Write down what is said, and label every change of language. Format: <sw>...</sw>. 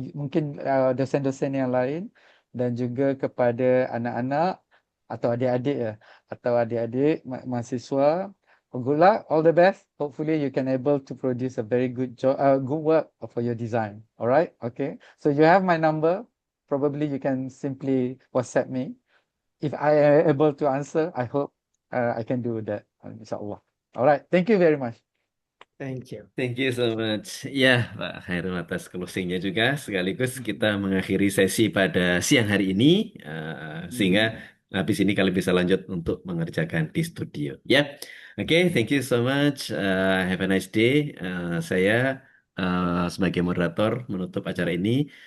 <id>Mungkin dosen-dosen yang lain dan juga kepada anak-anak atau adik-adik ya atau adik-adik mahasiswa.</id> <en>Good luck, all the best. Hopefully you can able to produce a very good job, good work for your design. All right, okay. So you have my number. Probably you can simply WhatsApp me. If I am able to answer, I hope I can do that, insyaAllah. All right, thank you very much. Thank you. Thank you so much.</en> <id>Ya, Pak Khairul atas closingnya juga. Sekaligus kita mengakhiri sesi pada siang hari ini, sehingga habis ini kalian bisa lanjut untuk mengerjakan di studio. Ya, oke.</id> <en>Thank you so much. Have a nice day.</en> <id>Saya sebagai moderator menutup acara ini.</id>